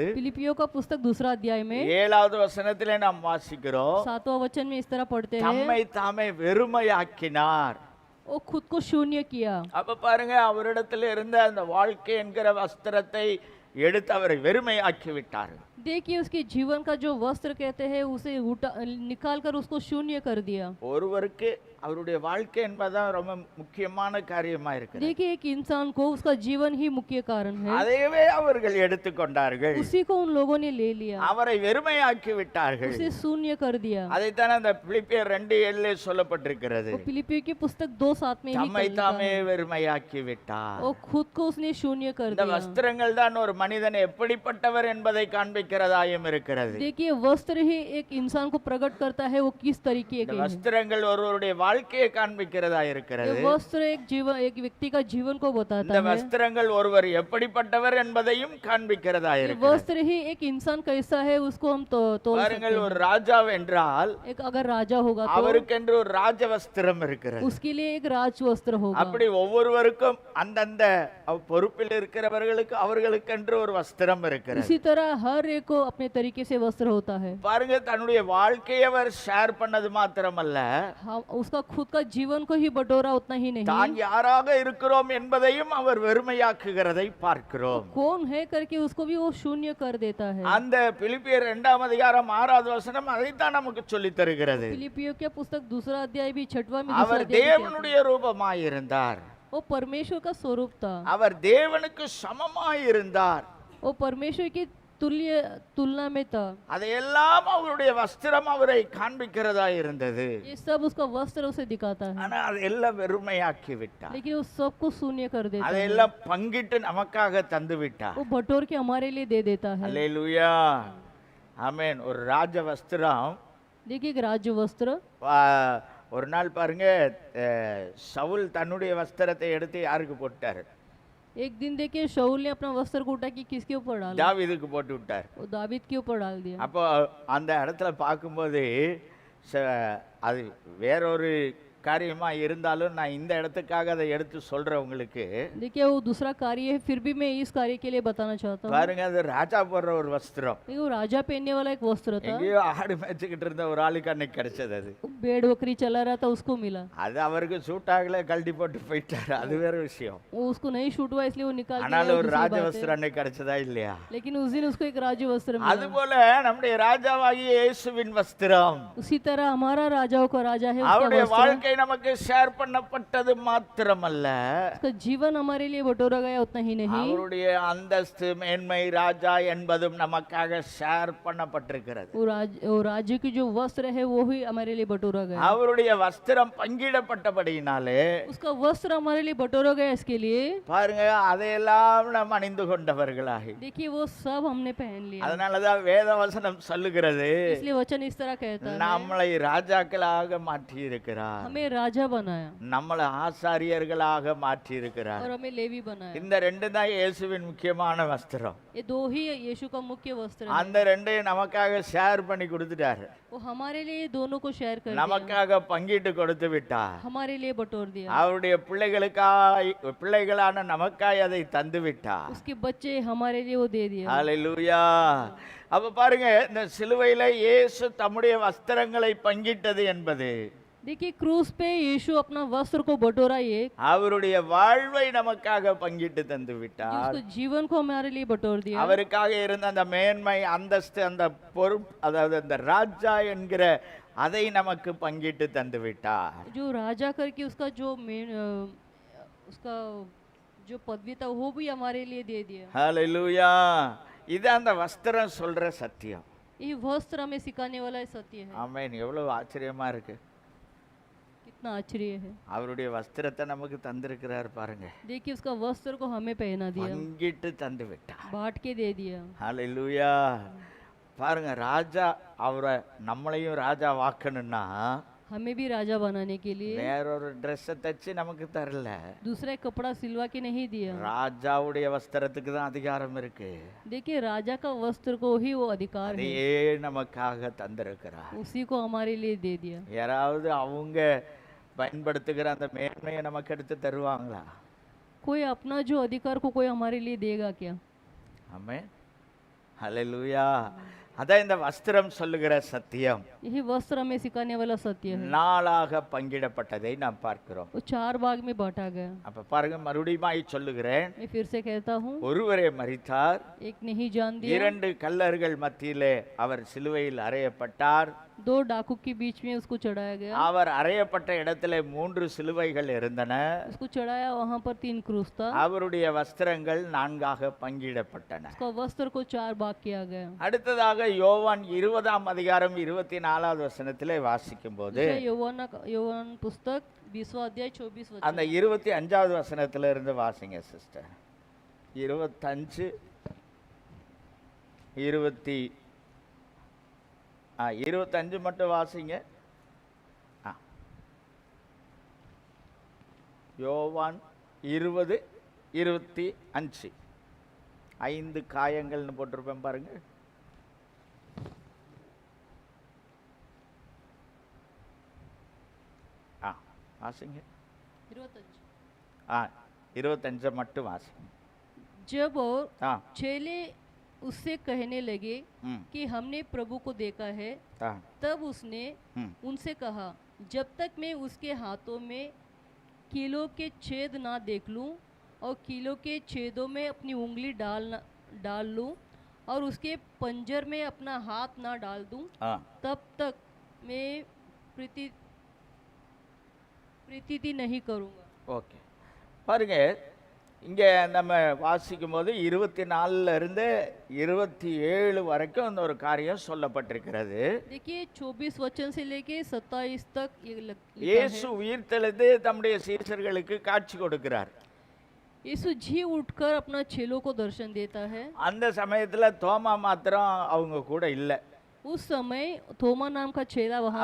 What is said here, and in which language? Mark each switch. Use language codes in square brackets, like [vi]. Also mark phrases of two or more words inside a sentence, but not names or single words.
[hi] फिलिपियों का पुस्तक 2 अध्याय में [ta] 7வது வசனத்திலே நாம் வாசிக்கிறோம், [hi] 7वां वचन में इस तरह पढ़ते हैं, [ta] தம்மை தாமே வெறுமையாக்கினார். [hi] वो खुद को शून्य किया। [ta] அப்ப பாருங்க, அவரிடத்துல இருந்த அந்த வாழ்க்கை என்கிற வஸ்திரத்தை எடுத்து அவரை வெறுமையாக்கி விட்டார். [hi] देखिए उसके जीवन का जो वस्त्र कहते हैं उसे निकाल कर उसको शून्य कर दिया। [ta] ஒருவருக்கு அவருடைய வாழ்க்கை என்பதுதான் ரொம்ப முக்கியமான காரியமா இருக்கு. [hi] देखिए एक इंसान को उसका जीवन ही मुख्य कारण है, [ta] அதையவே அவர்கள் எடுத்துக்கொண்டார்கள், [hi] उसी को उन लोगों ने ले लिया, [ta] அவரை வெறுமையாக்கி விட்டார்கள். [hi] उसे शून्य कर दिया। [ta] அதைத்தான் அந்த பிலிப்பியர் 2:7 சொல்லப்பட்டிருக்கிறது, [hi] वो फिलिपियों की पुस्तक 2:7 में ही [ta] தம்மை [hi] लिखा [ta] தாமே [hi] है, [ta] வெறுமையாக்கி விட்டார். [hi] वो खुद को उसने शून्य कर [ta] இந்த [hi] दिया। [ta] வஸ்திரங்கள் தான் ஒரு மனிதன் எப்படிப்பட்டவர் என்பதை காண்பிக்கிறதாயும் இருக்கிறது. [hi] देखिए वस्त्र ही एक इंसान को प्रकट करता है वो किस तरीके [ta] இந்த [hi] के हैं। [ta] வஸ்திரங்கள் ஒருவருடைய வாழ்க்கையை காண்பிக்கிறதா [hi] ये [ta] இருக்கிறது. [hi] वस्त्र एक व्यक्ति का जीवन को बताता [ta] இந்த [hi] है। [ta] வஸ்திரங்கள் ஒருவர் எப்படிப்பட்டவர் என்பதையும் காண்பிக்கிறதா [hi] ये [ta] இருக்கிறது. [hi] वस्त्र ही एक इंसान कैसा है उसको हम तोल सकते [ta] பாருங்கள், [hi] हैं। [ta] ஒரு ராஜா என்றால் [hi] एक अगर राजा होगा तो [ta] அவருக்கென்று ஒரு ராஜ வஸ்திரம் இருக்கிறது. [hi] उसके लिए एक राज वस्त्र होगा। [ta] அப்படி ஒவ்வொருவருக்கும் அந்தந்த பொறுப்பில் இருக்கிறவர்களுக்கு அவர்களுக்கென்று ஒரு வஸ்திரம் இருக்கிறது. [hi] इसी तरह हर एक को अपने तरीके से वस्त्र होता है। [ta] பாருங்க, தன்னுடைய வாழ்க்கையை அவர் ஷேர் பண்ணது மாத்திரமல்ல, [hi] उसका खुद का जीवन को ही बटोरा उतना ही नहीं, [ta] தான் யாராக இருக்கிறோம் என்பதையும் அவர் வெறுமையாக்குகிறதை பார்க்கிறோம். [hi] कौन है करके उसको भी वो शून्य कर देता है। [ta] அந்த பிலிப்பியர் 2ஆம் அதிகாரம் 6வது வசனம் அதைத்தான் நமக்கு சொல்லித் தருகிறது. [hi] फिलिपियों के पुस्तक 2 अध्याय भी 6वां में [ta] அவர் தேவனுடைய ரூபமாயிருந்தார், [hi] वो परमेश्वर का स्वरूप था, [ta] அவர் தேவனுக்கு சமமாயிருந்தார். [hi] वो परमेश्वर की तुलना में था। [ta] அதையெல்லாம் அவருடைய வஸ்திரம் அவரை காண்பிக்கிறதா இருந்தது. [hi] ये सब उसका वस्त्र उसे दिखाता है, [ta] ஆனா அதையெல்லாம் வெறுமையாக்கி விட்டார். [hi] लेकिन वो सबको शून्य कर देता है। [ta] அதையெல்லாம் பங்கிட்டு நமக்காக தந்து விட்டார். [hi] वो बटोर के हमारे लिए दे देता है। [ta] அல்லேலூயா, ஆமென். ஒரு ராஜ வஸ்திரம். [hi] देखिए एक राज्य वस्त्र, [ta] ஒரு நாள் பாருங்க, சவுல் தன்னுடைய வஸ்திரத்தை எடுத்து யாருக்கு போட்டார்? [hi] एक दिन देखिए शाऊल ने अपना वस्त्र को उठा कि किसके ऊपर डाला, [ta] தாவீதுக்கு போட்டு விட்டார். [hi] वो दावीद के ऊपर डाल दिया। [ta] அப்போ அந்த இடத்துல பார்க்கும்போது அது வேறொரு காரியமா இருந்தாலும் நான் இந்த இடத்துக்காக அதை எடுத்து சொல்றேன் உங்களுக்கு. [hi] देखिए वो दूसरा कार्य है, फिर भी मैं इस कार्य के लिए बताना चाहता हूँ। [ta] பாருங்க, அது ராஜா போடுற ஒரு வஸ்திரம். [hi] देखिए वो राजा पहनने वाला एक वस्त्र था, [ta] எங்கேயோ ஆடு மேய்ச்சிக்கிட்டு இருந்த ஒரு ஆளுக்கு அன்னைக்கு கிடைச்சது அது. [hi] भेड़ बकरी चला रहा था उसको मिला, [ta] அது அவருக்கு சூட் ஆகல, கழட்டி போட்டு போயிட்டாரு, அது வேற விஷயம். [hi] वो उसको नहीं शूट हुआ इसलिए वो निकाल के [ta] ஆனாலும் [hi] लिया, [ta] ஒரு [hi] दूसरी [ta] ராஜ [hi] बात है। [ta] வஸ்திரம் அன்னைக்கு கிடைச்சதா இல்லையா? [hi] लेकिन उस दिन उसको एक राज वस्त्र [ta] அது [hi] मिला। [ta] போல நம்முடைய ராஜாவாகிய இயேசுவின் வஸ்திரம், [hi] उसी तरह हमारा राजाओं का राजा है, उसका [ta] அவருடைய [hi] वस्त्र, [ta] வாழ்க்கை நமக்கு ஷேர் பண்ணப்பட்டது மாத்திரமல்ல, [hi] उसका जीवन हमारे लिए बटोरा गया उतना ही नहीं, [ta] அவருடைய அந்தஸ்து மேன்மை ராஜா என்பதும் நமக்காக ஷேர் பண்ணப்பட்டிருக்கிறது. [hi] वो राज्य की जो वस्त्र है वो ही हमारे लिए बटोरा गया। [ta] அவருடைய வஸ்திரம் பங்கிடப்பட்டபடியினாலே [hi] उसका वस्त्र हमारे लिए बटोरा गया, इसके लिए [ta] பாருங்க, அதையெல்லாம் நாம் அணிந்து கொண்டவர்களாகி. [hi] देखिए वो सब हमने पहन लिया। [ta] அதனாலதான் வேத வசனம் சொல்லுகிறது, [hi] इसलिए वचन इस तरह कहता है, [ta] நம்மளை ராஜாக்களாக மாற்றி இருக்கிறார், [hi] हमें राजा बनाया [ta] நம்மளை ஆசாரியர்களாக மாற்றி இருக்கிறார். [hi] और हमें लेवी बनाया। [ta] இந்த ரெண்டு தான் இயேசுவின் முக்கியமான வஸ்திரம். [hi] ये दो ही यीशु का मुख्य वस्त्र है। [ta] அந்த ரெண்டையும் நமக்காக ஷேர் பண்ணி கொடுத்துட்டாரு, [hi] वो हमारे लिए दोनों को शेयर कर दिया, [ta] நமக்காக பங்கிட்டு கொடுத்து விட்டார். [hi] हमारे लिए बटोर दिया। [ta] அவருடைய பிள்ளைகளான நமக்காய் அதை தந்து விட்டார். [hi] उसके बच्चे हमारे लिए वो दे दिया। [ta] ஹல்லேலூயா. அப்ப பாருங்க, இந்த சிலுவையில இயேசு தம்முடைய வஸ்திரங்களை பங்கிட்டது என்பது [hi] देखिए क्रूस पे यीशु अपना वस्त्र को बटोरा, ये [ta] அவருடைய வாழ்வை நமக்காக பங்கிட்டு தந்து [hi] जो [ta] விட்டார். [hi] उसको जीवन को हमारे लिए बटोर दिया। [ta] அவருக்காக இருந்த அந்த மேன்மை, அந்தஸ்து, அந்த பொறுப்பு, அதாவது அந்த ராஜா என்கிற அதை நமக்கு பங்கிட்டு தந்து விட்டார். [hi] जो राजा करके उसका जो उसका जो पदवी था वो भी हमारे लिए दे दिया। [ta] ஹல்லேலூயா. இது அந்த வஸ்திரம் சொல்ற சத்தியம். [hi] ये वस्त्र हमें सिखाने वाला सत्य है। [ta] ஆமென். எவ்வளவு ஆச்சரியமா இருக்கு. [hi] कितना आश्चर्य है। [ta] அவருடைய வஸ்திரத்தை நமக்கு தந்திருக்கிறார் பாருங்க. [hi] देखिए उसका वस्त्र को हमें पहना दिया, [ta] பங்கிட்டு தந்து விட்டார். [hi] बांट के दे दिया। [ta] ஹல்லேலூயா. பாருங்க, ராஜா அவரை நம்மளையும் ராஜா வாக்கணும்னா [hi] हमें भी राजा बनाने के लिए [ta] வேறொரு ட்ரெஸ்ஸை தச்சு நமக்கு தரல, [hi] दूसरा एक कपड़ा सिलवा के नहीं दिया। [ta] ராஜாவுடைய வஸ்திரத்துக்கு தான் அதிகாரம் இருக்கு. [hi] देखिए राजा का वस्त्र को ही वो अधिकार है, [ta] அதையே நமக்காக தந்திருக்கிறார். [hi] उसी को हमारे लिए दे दिया। [ta] யாராவது அவங்க பயன்படுத்துகிற அந்த மேன்மையை நமக்கு எடுத்து தருவாங்களா? [hi] कोई अपना जो अधिकार को कोई हमारे लिए देगा क्या? [ta] ஆமென். ஹல்லேலூயா. அதான் இந்த வஸ்திரம் சொல்லுகிற சத்தியம். [hi] यही वस्त्र हमें सिखाने वाला सत्य है। [ta] நாளாக பங்கிடப்பட்டதை நாம் பார்க்கிறோம். [hi] वो 4 भाग में बांटा गया। [ta] அப்ப பாருங்க, மறுபடியும் சொல்லுகிறேன், [hi] मैं फिर से कहता हूँ, [ta] ஒருவரே மரித்தார், [hi] एक नहीं जान दिया, [ta] 2 கல்லர்கள் மத்தியிலே அவர் சிலுவையில் அறையப்பட்டார். [hi] 2 डाकू के बीच में उसको चढ़ाया गया। [ta] அவர் அறையப்பட்ட இடத்திலே 3 சிலுவைகள் இருந்தன. [hi] उसको चढ़ाया, वहाँ पर 3 क्रूस था। [ta] அவருடைய வஸ்திரங்கள் 4ஆக பங்கிடப்பட்டன. [hi] उसका वस्त्र को 4 भाग किया गया। [ta] அடுத்ததாக யோவான் 20ஆம் அதிகாரம் 24வது வசனத்திலே வாசிக்கும் போது [hi] यौवान पुस्तक 20वां अध्याय 24 वचन। [ta] அந்த 25வது வசனத்துல இருந்து வாசிங்க சிஸ்டர். 25 25 மட்டும் வாசிங்க. யோவான் 20:25 5 காயங்கள்னு போட்டிருப்பேன் பாருங்க. வாசிங்க. 25 மட்டும் வாசிங்க. [hi] जब और हाँ चेले उससे कहने लगे कि हमने प्रभु को देखा है, हाँ तब उसने उनसे कहा, जब तक मैं उसके हाथों में कीलों के छेद ना देख लूं और कीलों के छेदों में अपनी उंगली डाल लूं और उसके पंजर में अपना हाथ ना डाल दूं, हाँ तब तक मैं प्रीति नहीं करूँगा। [ta] ஓகே. பாருங்க, இங்கே நம்ம வாசிக்கும் போது 24ல இருந்து 27 வரைக்கும் அந்த ஒரு காரியம் சொல்லப்பட்டிருக்கிறது. [hi] देखिए 24 वचन से लेके 27 तक ये लिखा [ta] இயேசு [hi] है। [ta] உயிர்த்தெழுந்து தம்முடைய சீஷர்களுக்கு காட்சி கொடுக்கிறார். [hi] यीशु जी उठकर अपना चेलों को दर्शन देता है। [ta] அந்த சமயத்துல தோமா மாத்திரம் அவங்க கூட இல்லை. [hi] उस समय थोमा नाम का चेला वहां